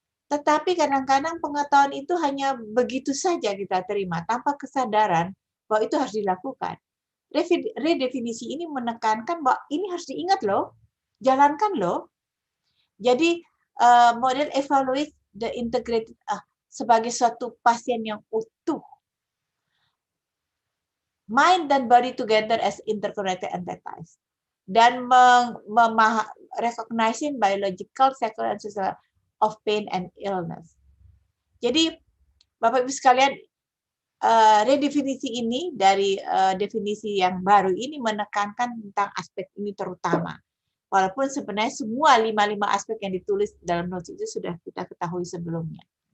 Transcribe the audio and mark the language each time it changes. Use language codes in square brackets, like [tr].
[id] Tetapi kadang-kadang pengetahuan itu hanya begitu saja kita terima, tanpa kesadaran bahwa itu harus dilakukan. Redefinisi ini menekankan bahwa ini harus diingat loh, jalankan loh. Jadi model [en] evaluate the integrated [id] sebagai suatu pasien yang utuh. [en] Mind dan body together as interconnected entities. Dan recognizing biological, psychological, and social of pain and illness. [id] Jadi Bapak Ibu sekalian, redefinisi ini dari definisi yang baru ini menekankan tentang aspek ini terutama. Walaupun sebenarnya semua 5 aspek yang ditulis dalam notes itu sudah kita ketahui sebelumnya.